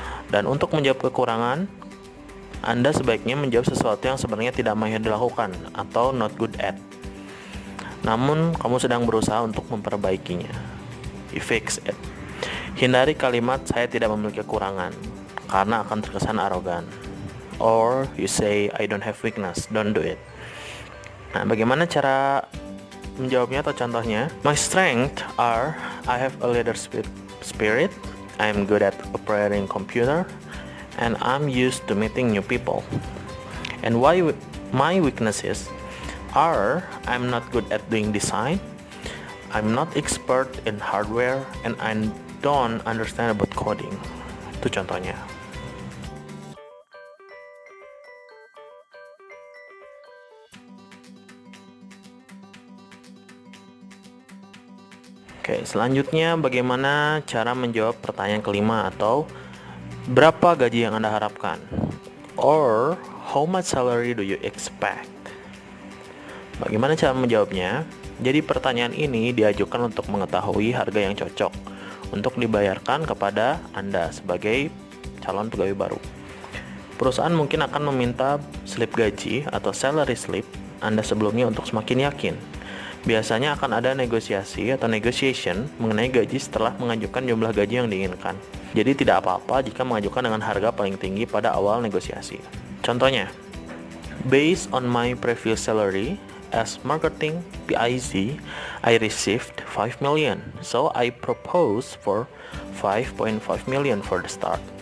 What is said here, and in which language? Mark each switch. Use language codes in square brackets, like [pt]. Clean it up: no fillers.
[id] Dan untuk menjawab kekurangan, Anda sebaiknya menjawab sesuatu yang sebenarnya tidak mahir dilakukan atau [en] not good at. [id] Namun, kamu sedang berusaha untuk memperbaikinya. [en] You fix it. [id] Hindari kalimat "saya tidak memiliki kekurangan" karena akan terkesan arogan. [en] Or you say "I don't have weakness", don't do it. [id] Nah, bagaimana cara menjawabnya atau contohnya? [en] My strengths are I have a leadership spirit, I'm good at operating computer, and I'm used to meeting new people. And my weaknesses are I'm not good at doing design, I'm not expert in hardware, and I don't understand about coding. [id] Itu contohnya. Oke, selanjutnya bagaimana cara menjawab pertanyaan kelima atau berapa gaji yang Anda harapkan? [en] Or how much salary do you expect? [id] Bagaimana cara menjawabnya? Jadi pertanyaan ini diajukan untuk mengetahui harga yang cocok untuk dibayarkan kepada Anda sebagai calon pegawai baru. Perusahaan mungkin akan meminta slip gaji atau [en] salary slip [id] Anda sebelumnya untuk semakin yakin. Biasanya akan ada negosiasi atau negotiation mengenai gaji setelah mengajukan jumlah gaji yang diinginkan. Jadi tidak apa-apa jika mengajukan dengan harga paling tinggi pada awal negosiasi. Contohnya, [en] based on my previous salary as marketing PIC, I received 5 million. So I propose for 5.5 million for the start.